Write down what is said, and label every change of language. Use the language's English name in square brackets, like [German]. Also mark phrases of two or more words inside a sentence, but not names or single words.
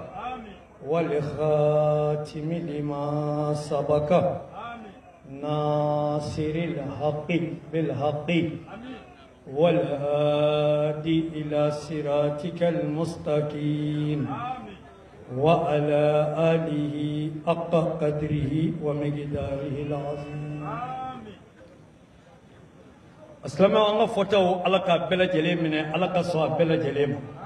[Arabic] والخاتم لما سبق ناصر الحق بالحق والهادي إلى صراطك المستقيم وعلى آله حق قدره ومقداره العظيم [Bambara] Aslama anga fotaw ala ka bɛɛ lajɛlen minɛ ala ka sɔn a bɛɛ lajɛlen ma